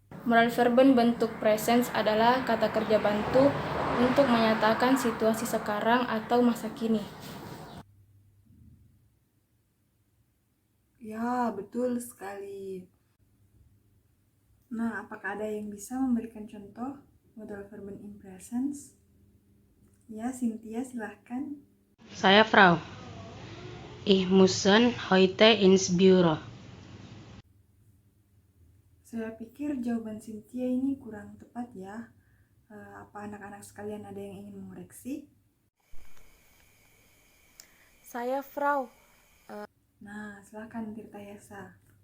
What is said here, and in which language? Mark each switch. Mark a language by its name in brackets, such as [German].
[Indonesian] Modal verben bentuk presens adalah kata kerja bantu untuk menyatakan situasi sekarang atau masa kini. Ya, betul sekali. Nah, apakah ada yang bisa memberikan contoh modal verben in presence? Ya, Cynthia, silahkan. Saya Frau. [German] Ich müssen heute ins Büro. [Indonesian] Saya pikir jawaban Cynthia ini kurang tepat ya. Apa anak-anak sekalian ada yang ingin mengoreksi? Saya Frau. Nah, silahkan Tirta Yasa.